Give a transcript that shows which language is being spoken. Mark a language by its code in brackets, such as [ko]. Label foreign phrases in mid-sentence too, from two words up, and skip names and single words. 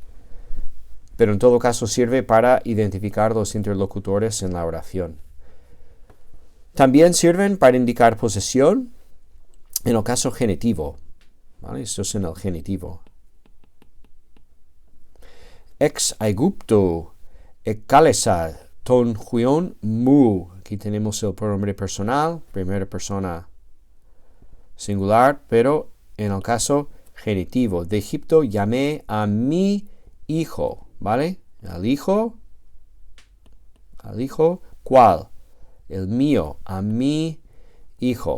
[es] Pero en todo caso sirve para identificar los interlocutores en la oración. También sirven para indicar posesión en el caso genitivo. ¿Vale? Esto es en el genitivo. [el] ἐξ Αἰγύπτου ἐκάλεσα τὸν υἱόν μου. [es] Aquí tenemos el pronombre personal, primera persona singular, pero en el caso genitivo. De Egipto llamé a mi hijo, ¿vale? Al hijo, ¿cuál? El mío, a mi hijo.